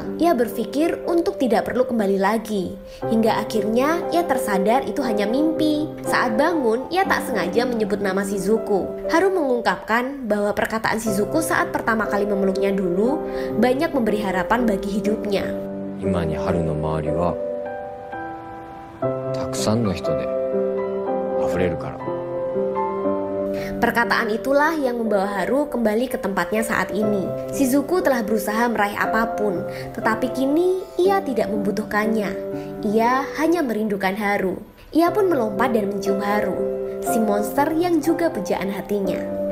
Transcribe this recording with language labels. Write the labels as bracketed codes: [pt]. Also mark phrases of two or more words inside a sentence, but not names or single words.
[id] Ia berpikir untuk tidak perlu kembali lagi. Hingga akhirnya ia tersadar itu hanya mimpi. Saat bangun, ia tak sengaja menyebut nama Shizuku. Haru mengungkapkan bahwa perkataan Shizuku saat pertama kali memeluknya dulu banyak memberi harapan bagi hidupnya. [ja] 今に春の周りはたくさんの人で溢れるから。 [id] Perkataan itulah yang membawa Haru kembali ke tempatnya saat ini. Shizuku telah berusaha meraih apapun, tetapi kini ia tidak membutuhkannya. Ia hanya merindukan Haru. Ia pun melompat dan mencium Haru, si monster yang juga pujaan hatinya.